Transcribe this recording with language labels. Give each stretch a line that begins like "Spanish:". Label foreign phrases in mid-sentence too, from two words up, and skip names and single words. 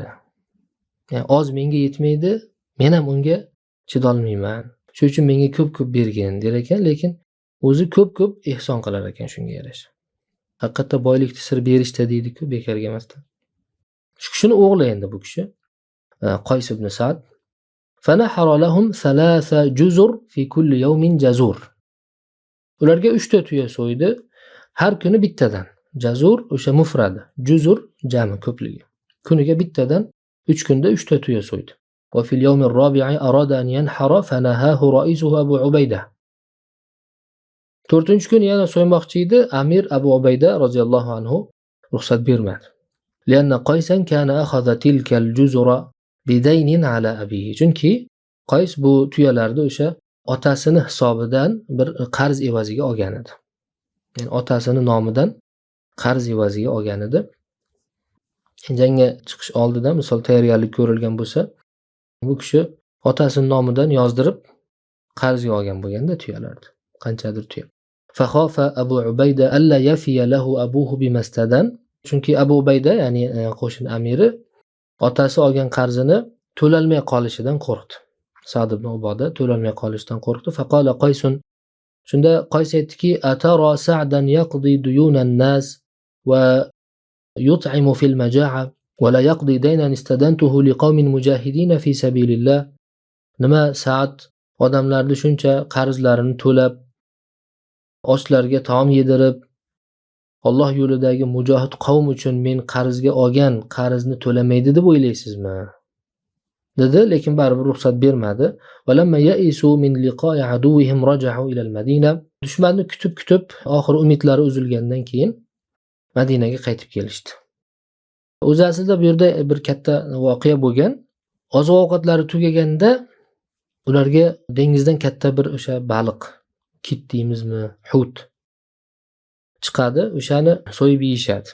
Uzbek: Ya'ni oz menga yetmaydi, men ham unga chidolmayman. Shuning uchun menga ko'p bergin der ekan, lekin o'zi ko'p ehson qilar ekan shunga yarasha. Haqiqatda boylikni sir berishda deydi-ku, bekarga emasdan. Shu kishining o'g'li endi bu kishi, Qays ibn Sa'd.
Arabic: فنحر لهم 3 جزر في كل يوم جزور.
Uzbek: Ularga 3 ta tuya so'ydi, har kuni bittadan. Jazur o'sha mufradi, juzur jami ko'pligi. Kuniga bittadan 3 kunda 3 ta tuya so'ydi.
Arabic: وفي اليوم الرابع أراد أن ينحر فنهاه رئيسه أبو عبيدة.
Uzbek: 4-kun yana so'ymoqchi edi, Amir Abu Ubayda
Arabic: رضي الله عنه
Uzbek: ruxsat bermadi.
Arabic: لأن قيسا كان أخذ تلك الجزر بدين على أبيه.
Uzbek: Chunki Qays bu tuyalarni o'sha otasini hisobidan bir qarz evaziga olgan edi. Ya'ni otasini nomidan qarz evaziga olgan edi. Jangga chiqish oldidan misol tayyorgarlik ko'rilgan bo'lsa, Bu kishi otasining nomidan yozdirib qarzga olgan bo'lganda tuyalarni, qanchadir tuya.
Arabic: فخاف أبو عبيدة ألا يفي له أبوه بما استدان.
Uzbek: Chunki Abu Ubayda, ya'ni qo'shin amiri, otasi olgan qarzini to'lolmay qolishidan qo'rqdi. Sa'd ibn Uboda to'lolmay qolishidan qo'rqdi.
Arabic: فقال قيس,
Uzbek: shunda Qays aytdiki:
Arabic: "أترى سعدا يقضي ديون الناس ويطعم في المجاعة ولا يقضي دينا استدنته لقوم مجاهدين في سبيل الله."
Uzbek: Nima, Sa'd odamlarni shuncha qarzlarini to'lab, ochlarga taom yedirib, Alloh yo'lidagi mujohid qavm uchun men qarzga olgan qarzni to'lamaydi deb o'ylaysizmi? dedi, lekin baribir ruxsat bermadi.
Arabic: ولما يئسوا من لقاء عدوهم رجعوا إلى المدينة.
Uzbek: Dushmanni kutib oxir umidlari uzilgandan keyin Madinaga qaytib kelishdi. O'zi aslida bu yerda bir katta voqea bo'lgan. Oziq-ovqatlari tugaganda ularga dengizdan katta bir o'sha baliq, kit deymizmi, hut chiqadi, o'shani so'yib yeyishadi.